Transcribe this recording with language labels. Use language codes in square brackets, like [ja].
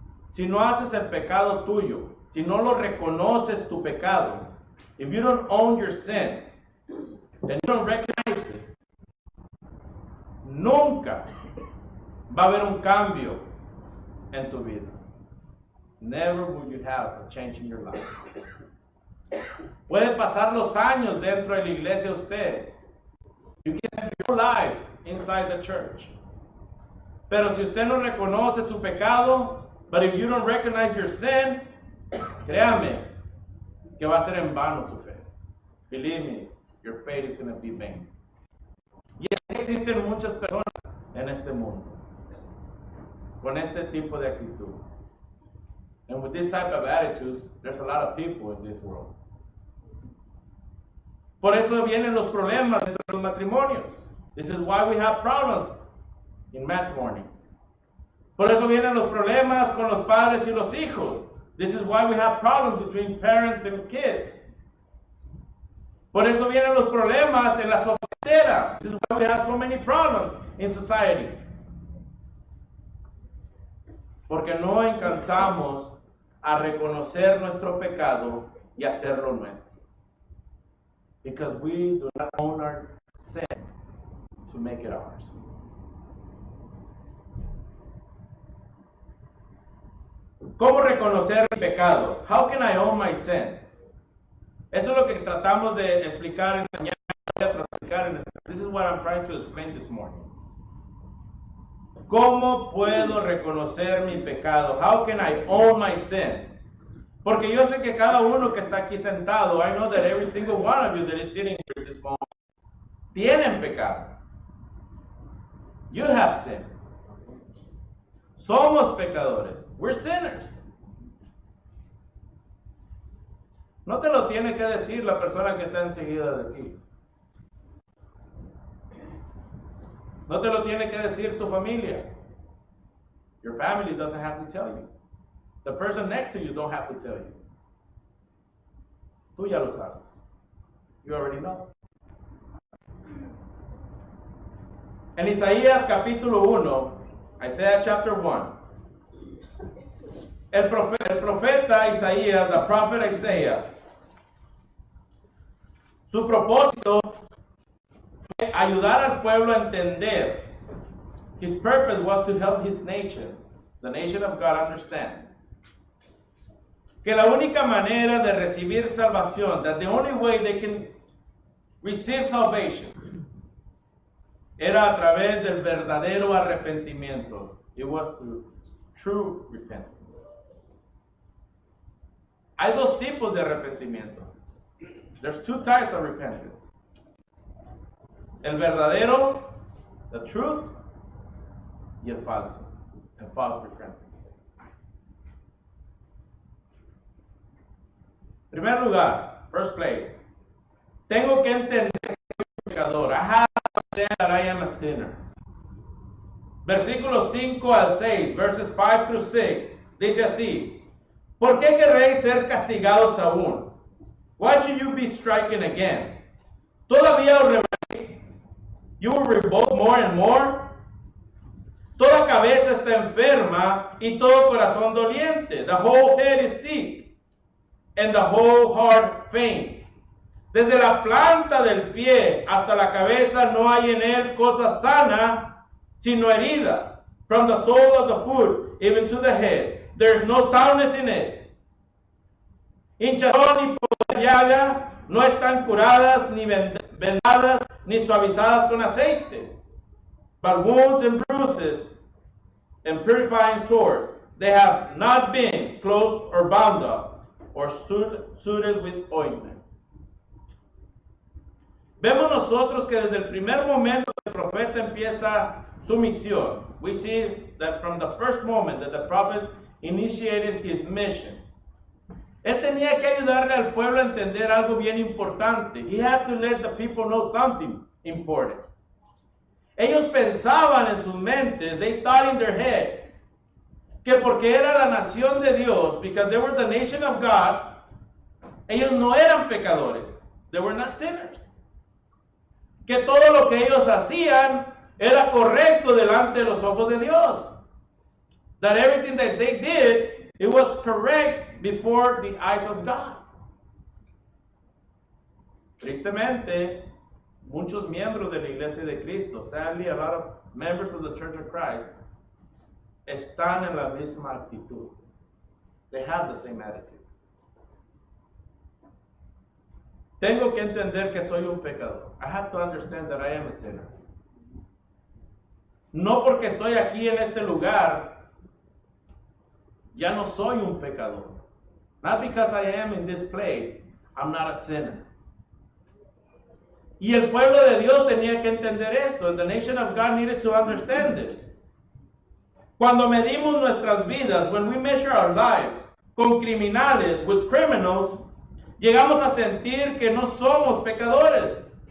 [es] Si no haces el pecado tuyo, si no lo reconoces tu pecado, [en] if you don't own your sin, and you don't recognize it, [es] nunca va a haber un cambio en tu vida. [en] Never will you have a change in your life. [es] Puede pasar los años dentro de la iglesia usted. [en] You can have your life inside the church. [es] Pero si usted no reconoce su pecado, [en] but if you don't recognize your sin, [es] créame que va a ser en vano su fe. [en] Believe me, your faith is going to be vain. [es] Y existen muchas personas en este mundo con este tipo de actitud. [en] And with this type of attitudes, there's a lot of people in this world. [es] Por eso vienen los problemas entre los matrimonios. [en] This is why we have problems in matrimonies. [es] Por eso vienen los problemas con los padres y los hijos. [en] This is why we have problems between parents and kids. [es] Por eso vienen los problemas en la sociedad. [en] This is why we have so many problems in society. [es] Porque no alcanzamos a reconocer nuestro pecado y hacerlo nuestro. [en] Because we do not own our sin to make it ours. [es] ¿Cómo reconocer el pecado? [en] How can I own my sin? [es] Eso es lo que tratamos de explicar en esta mañana. [en] This is what I'm trying to explain this morning. [es] ¿Cómo puedo reconocer mi pecado? [en] How can I own my sin? [es] Porque yo sé que cada uno que está aquí sentado, [en] I know that every single one of you that is sitting here at this moment, [es] tienen pecado. [en] You have sin. [es] Somos pecadores. [en] We're sinners. [es] No te lo tiene que decir la persona que está enseguida de ti. No te lo tiene que decir tu familia. [en] Your family doesn't have to tell you. The person next to you don't have to tell you. [es] Tú ya lo sabes. [en] You already know. [es] En Isaías capítulo 1, [en] Isaiah chapter 1, [es] el profeta Isaías, [en] the prophet Isaiah, [es] su propósito fue ayudar al pueblo a entender [en] His purpose was to help his nation, the nation of God, understand [es] que la única manera de recibir salvación, [en] that the only way they can receive salvation, [es] era a través del verdadero arrepentimiento. [en] It was through true repentance. [es] Hay dos tipos de arrepentimiento. [en] There's two types of repentance. [es] El verdadero, [en] the truth, [es] y el falso, el [en] false repentance. [es] En primer lugar, [en] first place, [es] tengo que entender que soy pecador. [en] I have to understand that I am a sinner. [es] Versículos 5 al 6, [en] verses 5 through 6, [es] dice así: ¿Por qué querréis ser castigados aún? [en] Why should you be stricken again? [es] ¿Todavía os rebeléis? [en] You will revolt more and more. [es] Toda cabeza está enferma y todo corazón doliente. [en] The whole head is sick and the whole heart faints. [es] Desde la planta del pie hasta la cabeza no hay en él cosa sana, sino herida. [en] From the sole of the foot even to the head, there is no soundness in it. [es] Hinchazón y por llaga no están curadas, ni vendadas, ni suavizadas con aceite. [en] But wounds and bruises and purifying sores, they have not been closed or bound up, or suited with ointment. [es] Vemos nosotros que desde el primer momento que el profeta empieza su misión, [en] we see that from the first moment that the prophet initiated his mission, [es] él tenía que ayudarle al pueblo a entender algo bien importante. [en] He had to let the people know something important. [es] Ellos pensaban en sus mentes, [en] they thought in their head, [es] que porque era la nación de Dios, [en] because they were the nation of God, [es] ellos no eran pecadores. [en] They were not sinners. [es] Que todo lo que ellos hacían era correcto delante de los ojos de Dios. [en] That everything that they did, it was correct before the eyes of God. [es] Tristemente, muchos miembros de la Iglesia de Cristo, [en] sadly, a lot of members of the Church of Christ, [es] están en la misma actitud. [en] They have the same attitude. [es] Tengo que entender que soy un pecador. [en] I have to understand that I am a sinner. [es] No porque estoy aquí en este lugar, ya no soy un pecador. [en] Not because I am in this place, I'm not a sinner. [es] Y el pueblo de Dios tenía que entender esto, [en] and the nation of God needed to understand this. [es] Cuando medimos nuestras vidas, [en] when we measure our lives [es] con criminales, [en] with criminals, [es] llegamos a sentir que no somos pecadores.